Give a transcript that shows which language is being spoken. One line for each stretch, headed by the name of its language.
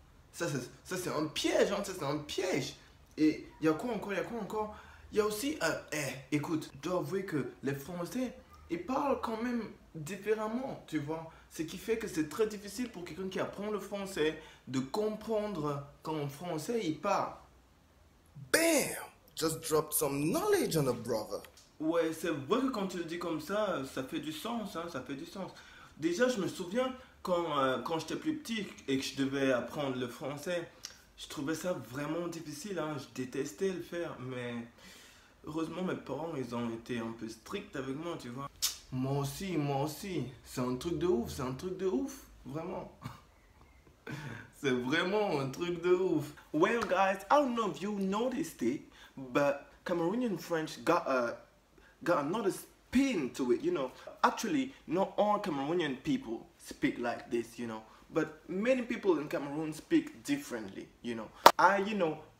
French: Ça, c'est un piège, hein. Ça, c'est un piège. Et il y a quoi encore? Il y a quoi encore? Il y a aussi, écoute, je dois avouer que les Français, ils parlent quand même différemment, tu vois. Ce qui fait que c'est très difficile pour quelqu'un qui apprend le français de comprendre quand en français il parle. Bam!
English: Just drop some knowledge on a brother.
French: Ouais, c'est vrai que quand tu le dis comme ça fait du sens, hein, ça fait du sens. Déjà, je me souviens quand j'étais plus petit et que je devais apprendre le français, je trouvais ça vraiment difficile, hein, je détestais le faire, mais heureusement mes parents, ils ont été un peu stricts avec moi, tu vois. Moi aussi, c'est un truc de ouf, c'est un truc de ouf, vraiment. C'est vraiment un truc de ouf.
English: Well, guys, I don't know if you noticed it, but Cameroonian French got another spin to it, you know. Actually, not all Cameroonian people speak like this, you know. But many people in Cameroon speak differently, you know.